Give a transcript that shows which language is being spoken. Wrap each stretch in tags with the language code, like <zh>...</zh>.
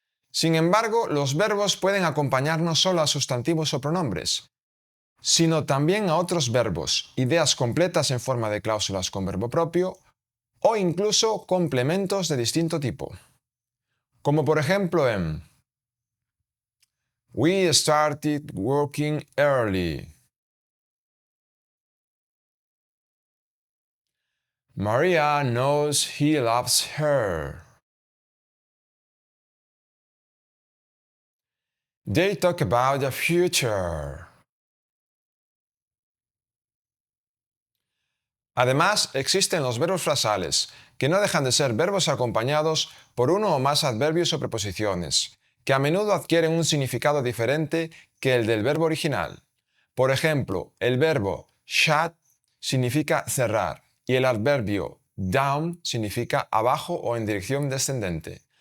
<es>Sin embargo, los verbos pueden acompañar no solo a sustantivos o pronombres, sino también a otros verbos, ideas completas en forma de cláusulas con verbo propio o incluso complementos de distinto tipo, como por ejemplo en</es> <en>We started working early. Maria knows he loves her. They talk about the future.</en> <es>Además, existen los verbos frasales, que no dejan de ser verbos acompañados por uno o más adverbios o preposiciones, que a menudo adquieren un significado diferente que el del verbo original. Por ejemplo, el verbo shut significa cerrar y el adverbio down significa abajo o en dirección descendente.</es>